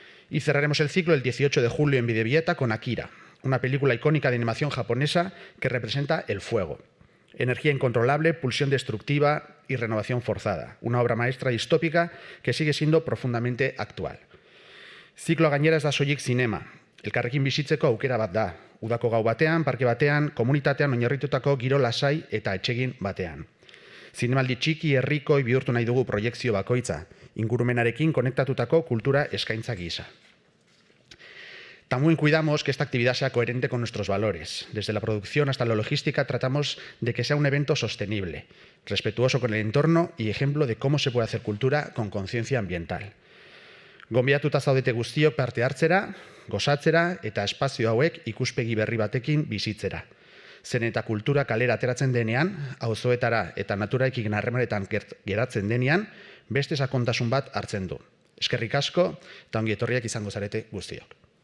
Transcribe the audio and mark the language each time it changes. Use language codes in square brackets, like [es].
[es] Y cerraremos el ciclo el 18 de julio en Bidebieta con Akira, una película icónica de animación japonesa que representa el fuego. Energía incontrolable, pulsión destructiva y renovación forzada. Una obra maestra distópica que sigue siendo profundamente actual. [eu] Zikloa gainera ez da soilik zinema. Elkarrekin bizitzeko aukera bat da. Udako gau batean, parke batean, komunitatean oinarritutako giro lasai eta atsegin batean. Zinemaldi txiki, herrikoi bihurtu nahi dugu proiekzio bakoitza, ingurumenarekin konektatutako kultura eskaintza gisa. [es] También cuidamos que esta actividad sea coherente con nuestros valores. Desde la producción hasta la logística tratamos de que sea un evento sostenible, respetuoso con el entorno y ejemplo de cómo se puede hacer cultura con conciencia ambiental. [eu] Gonbidatuta zaudete guztiok parte hartzera, gozatzera eta espazio hauek ikuspegi berri batekin bizitzera. Zen eta kultura kalera ateratzen denean, auzoetara eta naturaekin harremanetan geratzen denean, beste sakontasun bat hartzen du. Eskerrik asko eta ongi etorriak izango zarete guztiok.